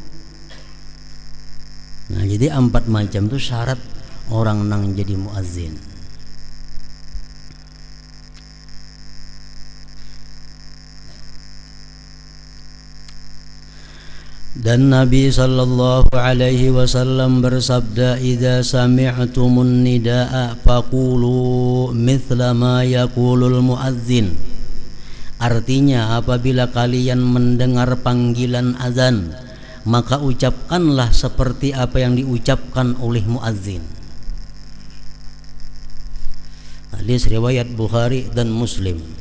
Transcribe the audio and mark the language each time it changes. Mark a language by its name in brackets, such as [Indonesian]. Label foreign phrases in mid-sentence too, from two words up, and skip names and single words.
[Banjar] Nah jadi 4 macam itu syarat orang nang jadi muazzin. [Indonesian] Dan Nabi [Arabic] صلى الله عليه وسلم bersabda, إذا سمعتم النداء فقولوا مثل ما يقول المؤذن. [Indonesian] Artinya apabila kalian mendengar panggilan azan, maka ucapkanlah seperti apa yang diucapkan oleh muazzin. Hadis riwayat Bukhari dan Muslim.